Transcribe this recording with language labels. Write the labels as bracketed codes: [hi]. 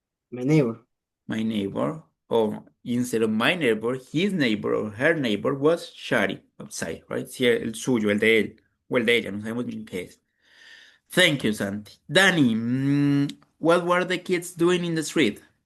[en] My neighbor. My neighbor, or instead of my neighbor, his neighbor or her neighbor was Shari outside, right? [es] Sí, el suyo, el de él, o el de ella, no sabemos bien qué es. [en] Thank you, Santi. Danny, what were the kids doing in the street?